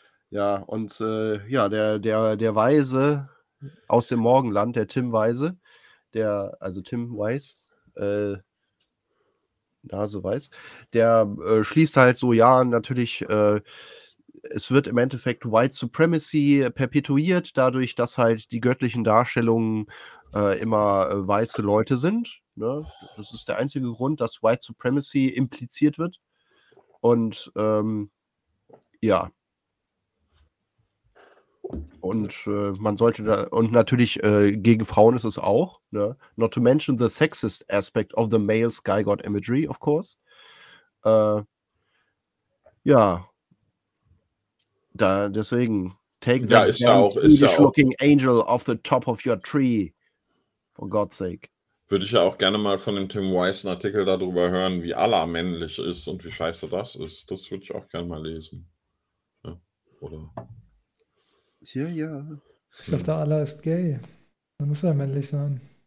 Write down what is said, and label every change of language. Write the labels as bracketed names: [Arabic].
[German] Ja, und der Weise aus dem Morgenland, der Tim Weise, Tim Weiss, Nase Weiß, der schließt halt so, ja, natürlich, es wird im Endeffekt White Supremacy perpetuiert, dadurch, dass halt die göttlichen Darstellungen immer weiße Leute sind. Ne? Das ist der einzige Grund, dass White Supremacy impliziert wird. Und ja. Und man sollte da, und natürlich gegen Frauen ist es auch. Ne? [English] Not to mention the sexist aspect of the male sky god imagery, of course. [German] Ja. Da, deswegen, [English] take that Swedish looking angel off the top of your tree. For God's sake. [German] Würde ich ja auch gerne mal von dem Tim Weiss einen Artikel darüber hören, wie Allah männlich ist und wie scheiße das ist. Das würde ich auch gerne mal lesen. Ja, oder? Ja, ja. Ich dachte, Allah ist gay. Dann muss er männlich sein.